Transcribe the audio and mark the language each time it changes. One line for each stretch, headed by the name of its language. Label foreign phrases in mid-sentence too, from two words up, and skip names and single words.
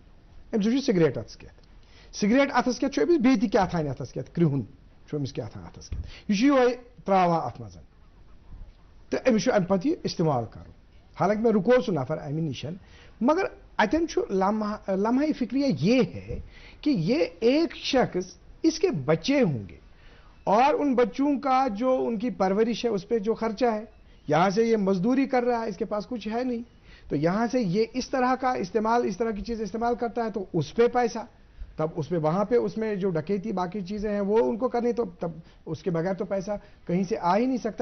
Kashmiri: أمس سگریٹ اتس کھٮ۪تھ، سگریٹ اتس کھٮ۪تھ أمس بیٚیہِ تہِ کیٛاہ تھانۍ اتس کھٮ۪تھ کرٛہُن أمس کیٛاہ تھانۍ اتس کھٮ۪تھ، یہِ چھُ یِہوے تراوان اتھ منٛز تہٕ أمِس چھُ امہِ پتہٕ یہِ استعمال کرُن.
Urdu: حالانکہ
Kashmiri: میں رکو سُہ نفر امہِ نِش، مگر اتٮ۪ن چھُ
Urdu: لمحہ فکریہ یہ ہے کہ یہ ایک شخص اس کے بچے ہوں گے اور ان بچوں کا جو ان کی پرورش ہے اس پہ جو خرچہ ہے، یہاں سے یہ مزدوری کر رہا ہے، اس کے پاس کچھ ہے نہیں، تو یہاں سے یہ اس طرح کا استعمال، اس طرح کی چیز استعمال کرتا ہے تو اس پہ پیسہ، تب اس پہ وہاں پہ اس میں جو ڈکیتی باقی چیزیں ہیں وہ ان کو کرنی، تو تب اس کے بغیر تو پیسہ کہیں سے آ ہی نہیں سکتا.